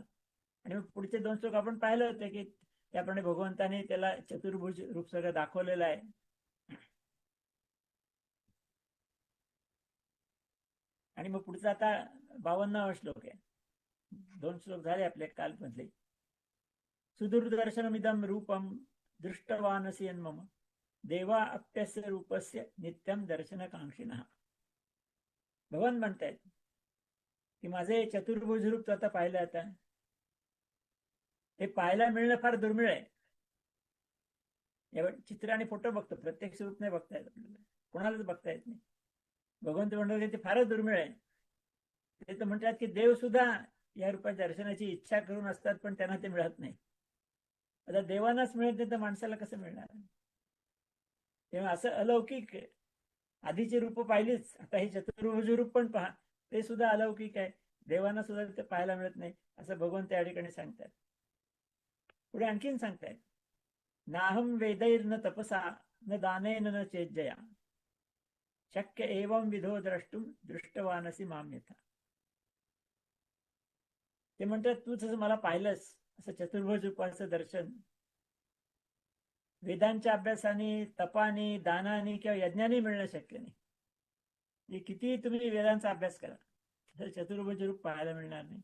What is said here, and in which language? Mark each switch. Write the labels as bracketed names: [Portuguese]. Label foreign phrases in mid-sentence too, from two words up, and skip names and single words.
[Marathi] आणि मग पुढचे 2 श्लोक आपण पाहिलं होते की त्याप्रमाणे भगवंताने त्याला चतुर्भुज रूप सगळं दाखवलेलं आहे. आणि मग पुढचा आता 52वा श्लोक आहे. 2 श्लोक झाले आपले कालमधले. [Sanskrit] सुदूरदर्शनमिदं रूपम दृष्टवानसी मम देवा अप्यस्य रूपस्य नित्यम दर्शनकांक्षिणः. [Marathi] भगवान म्हणतायत की माझे चतुर्भुज रूप तू आता पाहिलं, आता हे पाहायला मिळणं फार दुर्मिळ आहे. चित्र आणि फोटो बघतो, प्रत्यक्ष रूप नाही बघता येत आपल्याला, कोणालाच बघता येत नाही. भगवंत म्हणतात ते फारच दुर्मिळ आहे. ते तर म्हणतात की देव सुद्धा या रूपाच्या दर्शनाची इच्छा करून असतात पण त्यांना ते मिळत नाही. आता देवांनाच मिळत नाही तर माणसाला कसं मिळणार. तेव्हा असं अलौकिक आधीची रूप पाहिलीच, आता हे चतुर्भुज रूप पण पहा, ते सुद्धा अलौकिक आहे, देवांना सुद्धा ते पाहायला मिळत नाही असं भगवंत त्या ठिकाणी सांगतात. पुढे आणखीन सांगतायत, [Sanskrit] नाहम वेदैर न तपसा न दानेन न चेज्जया शक्य एवं विधो द्रष्टुम दृष्टवानसी माम यथा. [Marathi] ते म्हणतात तू जसं मला पाहिलंस असं चतुर्भुज रूपाचं दर्शन वेदांच्या अभ्यासाने, तपाने, दानाने किंवा यज्ञाने मिळणं शक्य नाही. किती तुम्ही वेदांचा अभ्यास करा, चतुर्भुज रूप पाहायला मिळणार नाही.